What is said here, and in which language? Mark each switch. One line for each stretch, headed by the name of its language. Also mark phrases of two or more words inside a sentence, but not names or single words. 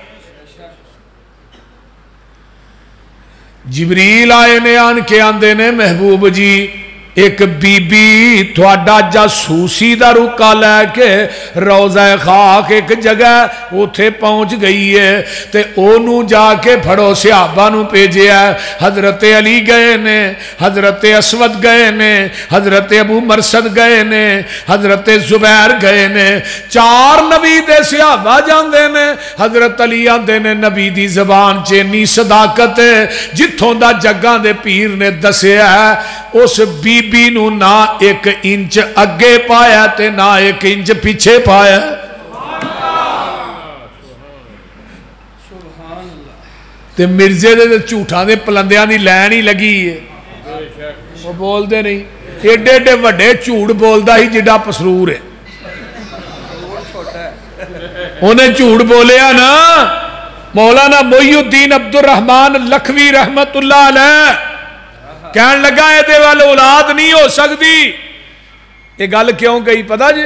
Punjabi: جبریل آئے نے آن کے آندے نے محبوب جی ایک بی بی تھوڑا جاسوسی دا رکا لے کے روضہ خاک ایک جگہ اتھے پہنچ گئی ہے تے اونوں جا کے پھڑو صحابہ نو پیجے ہے، حضرت علی گئے نے، حضرت اسود گئے نے، حضرت ابو مرسد گئے نے، حضرت زبیر گئے نے، 4 نبی دے صحابہ جاندے نے، حضرت علی آندے نے نبی دی زبان چینی صداقت ہے جتھوں دا جگہ دے پیر نے دسے ہے، اس بی بی نو نہ 1 انچ اگے پایا تے نہ 1 انچ پیچھے پایا۔ تے مرزے دے جھوٹاں دے پلندیاں دی لین ہی لگی ہے، وہ بول دے نہیں، ایڈے ایڈے وڈے جھوٹ بولدا ہی جڈا پسرور ہے، انہیں جھوٹ بولیا نا۔ مولانا محی الدین عبد الرحمن لکھوی
Arabic: رحمت اللہ علیہ
Punjabi: کہنے لگا ہے دے والے اولاد نہیں ہو سکتی، یہ گل کیوں گئی پتا جے؟